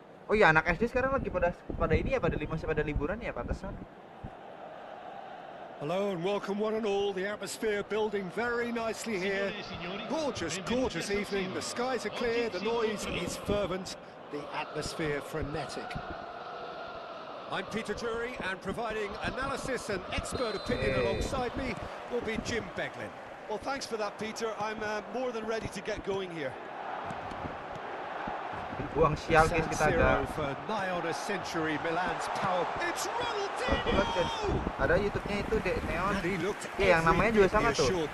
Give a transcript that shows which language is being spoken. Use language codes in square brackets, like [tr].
[id] Oh iya, anak SD sekarang lagi pada ini ya, masih pada liburan ya, pantesan. [en] Hello and welcome one and all. The atmosphere building very nicely here. Gorgeous evening. The skies are clear, the noise is fervent, the atmosphere frenetic. I'm Peter Drury, and providing analysis and expert opinion alongside me will be Jim Beglin. Well, thanks for that, Peter. I'm more than ready to get going here. [id] Buang sial guys, kita ada. [en] For nigh on a century, Milan's power. It's Ronaldinho. [id] Ada YouTube-nya itu Neon. Yang namanya juga sama tuh.